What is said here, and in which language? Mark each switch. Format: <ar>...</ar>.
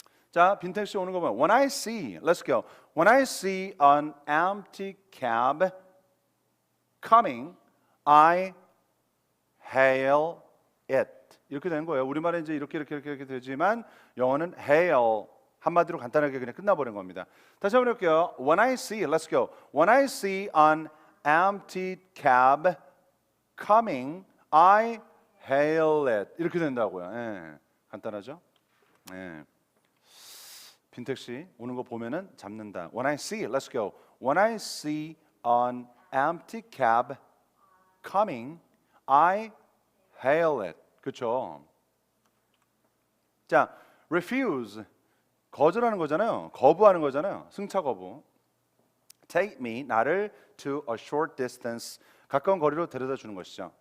<ko>자, 빈 택시 오는 거 보면</ko> <en>when I see, let's go. When I see an empty cab coming, I hail it.</en> <ko>이렇게 되는 거예요. 우리말은 이제 이렇게 되지만 영어는 hail 한마디로 간단하게 그냥 끝나버린 겁니다. 다시 한번 해볼게요.</ko> <en>When I see, let's go. When I see an empty cab coming, I hail it.</en> <ko>이렇게 된다고요. 예, 간단하죠? 예. 빈 택시 오는 거 보면은 잡는다.</ko> <en>When I see, let's go. When I see an empty cab coming, I hail it.</en> <ko>그렇죠? 자, refuse 거절하는 거잖아요. 거부하는 거잖아요. 승차 거부.</ko> <en>Take me</en> <ko>나를</ko> <en>to a short distance</en> <ko>가까운 거리로 데려다 주는 것이죠.</ko>